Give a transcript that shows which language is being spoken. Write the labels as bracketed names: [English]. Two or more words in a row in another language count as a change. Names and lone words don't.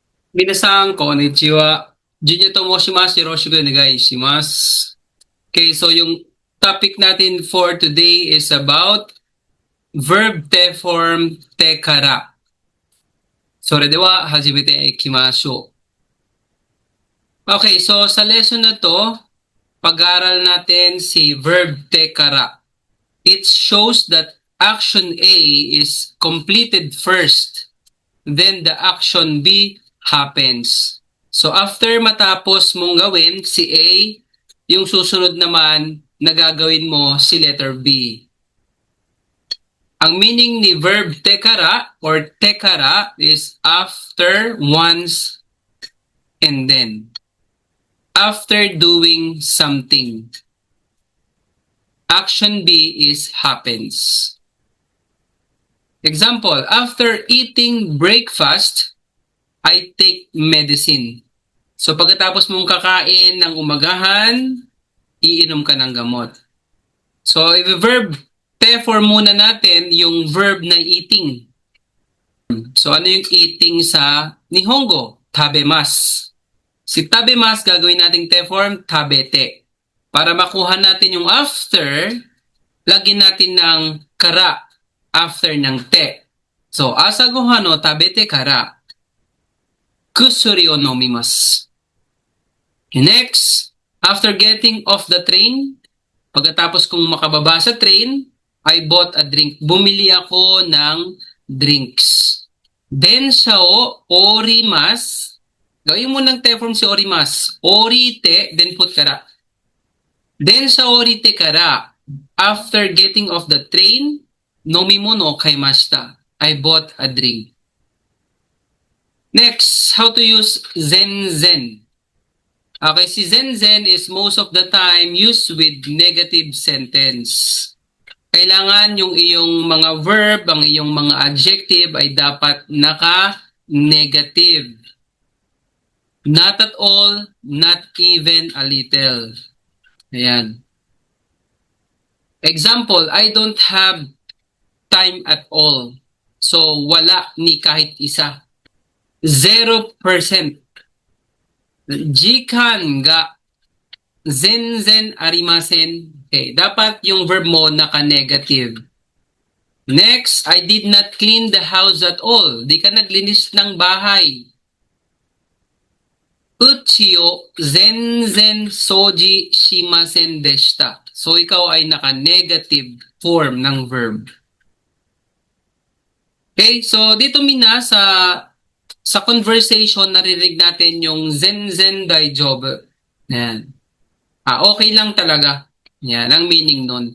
[Japanese] 皆さん、こんにちは。Junyo と申します、よろしくお願いします. [English] Okay, so [Filipino] yung topic natin [English] for today is about verb te form [Japanese] てから. それでは始めていきましょう. [Filipino] Okay, so sa lesson na to, pag-aaral natin si verb [Japanese] てから. [English] It shows that action A is completed first, then the action B happens. [Filipino] So after matapos mong gawin si A, yung susunod naman na gagawin mo si letter B. [English] Ang meaning ni verb tekara or tekara is after, once, and then. After doing something. Action B is happens. Example, after eating breakfast, I take medicine. [Filipino] So pagkatapos mong kakain ng umagahan, iinom ka ng gamot. So i-verb te form muna natin yung verb na eating. So ano yung eating sa Nihongo? Tabemasu. Si tabemasu gagawin nating te form tabete. Para makuha natin yung after, lagyan natin ng kara after ng te. [Japanese] So 朝ご飯の食べてから薬を飲みます. [English] Next, after getting off the train, [Filipino] pagkatapos kong makababa sa train, [English] I bought a drink. [Filipino] Bumili ako ng drinks. [Japanese] 電車を降ります. [Filipino] Gawin mo ng te form si orimasu. Orite, [English] then put kara. [Japanese] 電車降りてから. [English] After getting off the train, [Japanese] 飲み物買いました. [English] I bought a drink. Next, how to use zen-zen. Okay, si zen-zen is most of the time used with negative sentence. [Filipino] Kailangan yung iyong mga verb, ang iyong mga adjective ay dapat naka-negative. [English] Not at all, not even a little. [Filipino] Ayan. [English] Example, I don't have time at all. So, [Filipino] wala ni kahit isa. 0%. [Japanese] 時間が全然ありません. [Filipino] Okay, dapat yung verb mo naka-negative. [English] Next, I did not clean the house at all. [Filipino] Di ka naglinis ng bahay. [Japanese] うちを全然掃除しませんでした. [Filipino] So, ikaw ay naka-negative form ng verb. Okay, so dito mina sa conversation, naririnig natin yung [Japanese] 全然大丈夫. [Filipino] Yan. Okay lang talaga. Yan, ang meaning nun.